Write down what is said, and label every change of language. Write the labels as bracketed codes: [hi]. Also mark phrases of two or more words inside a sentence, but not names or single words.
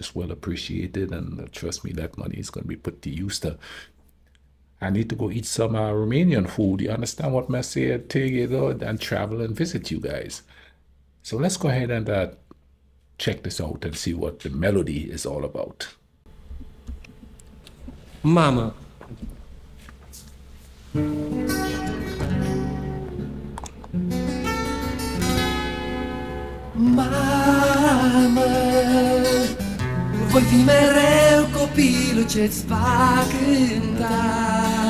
[en] It's well appreciated, and trust me, that money is going to be put to use. I need to go eat some Romanian food. You understand what I say? Take it out and travel and visit you guys. So let's go ahead and check this out and see what the melody is all about. [ro] Mamă. Mamă, voi fi mereu copilul ce-ți va cânta.